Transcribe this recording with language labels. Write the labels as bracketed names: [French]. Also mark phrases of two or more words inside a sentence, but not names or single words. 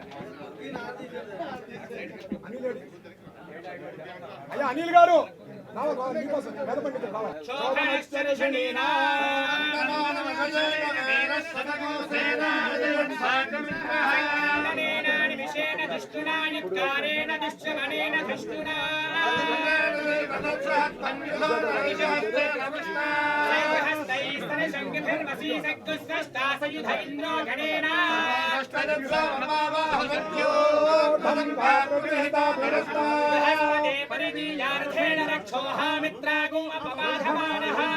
[Telugu] అనిల్ అయ్యా అనిల్ గారు మీకోసం వేద పండితులు రావాలి. [Sanskrit] दुष्टुनायत्कारेण दुष्टमनेन दुष्टुना शङ्खिर्वसीसक्तुस्ता इन्द्रो गणेन बृहस्पते परिदीयार्थेन रक्षोहामित्रागो अपबाधमानः